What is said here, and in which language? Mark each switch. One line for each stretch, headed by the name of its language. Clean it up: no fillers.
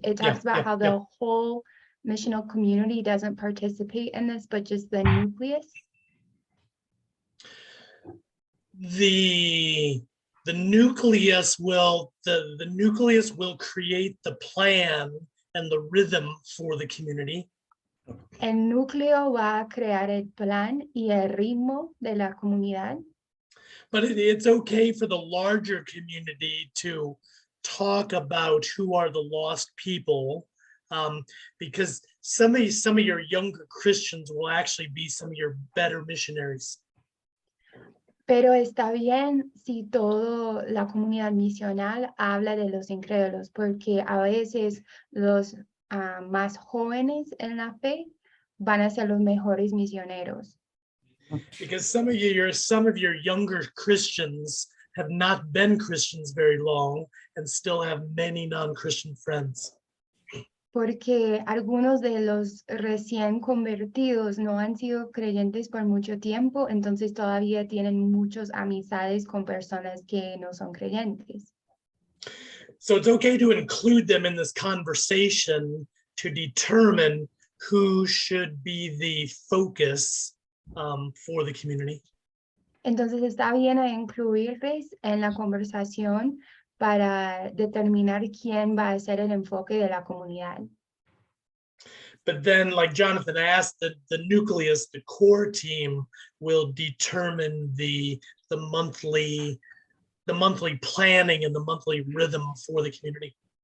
English: It talks about how the whole missional community doesn't participate in this, but just the nucleus. The nucleus will the nucleus will create the plan and the rhythm for the community.
Spanish: El núcleo va a crear el plan y el ritmo de la comunidad.
English: But it's okay for the larger community to talk about who are the lost people, because some of your younger Christians will actually be some of your better missionaries.
Spanish: Pero está bien si toda la comunidad misional habla de los incrédulos, porque a veces los más jóvenes en la fe van a ser los mejores misioneros.
English: Because some of your younger Christians have not been Christians very long and still have many non-Christian friends.
Spanish: Porque algunos de los recién convertidos no han sido creyentes por mucho tiempo, entonces todavía tienen muchas amistades con personas que no son creyentes.
English: So it's okay to include them in this conversation to determine who should be the focus for the community.
Spanish: Entonces está bien a incluirles en la conversación para determinar quién va a ser el enfoque de la comunidad.
English: But then, like Jonathan asked, the nucleus, the core team will determine the monthly planning and the monthly rhythm for the community.